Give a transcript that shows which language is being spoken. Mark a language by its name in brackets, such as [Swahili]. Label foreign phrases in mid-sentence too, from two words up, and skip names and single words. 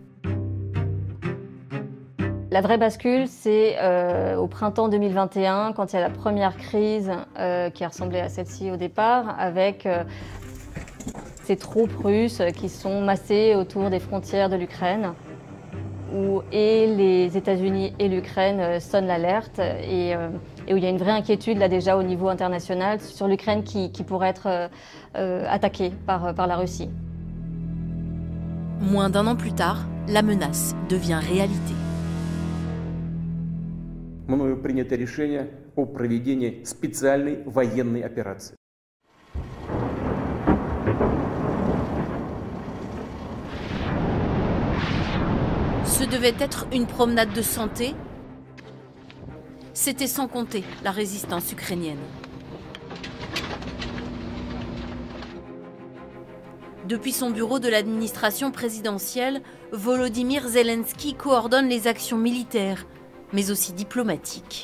[French] La vraie bascule, c'est au printemps 2021, quand il y a la première crise qui a ressemblé à celle-ci au départ, avec ces troupes russes qui sont massées autour des frontières de l'Ukraine, où et les États-Unis et l'Ukraine sonnent l'alerte et où il y a une vraie inquiétude là déjà au niveau international sur l'Ukraine qui pourrait être attaquée par la Russie. Moins d'1 an plus tard, la menace devient réalité. [Russian] Мною принято решение о проведении специальной военной операции. [French] Ce devait être une promenade de santé. C'était sans compter la résistance ukrainienne. Depuis son bureau de l'administration présidentielle, Volodymyr Zelensky coordonne les actions militaires, mais aussi diplomatiques.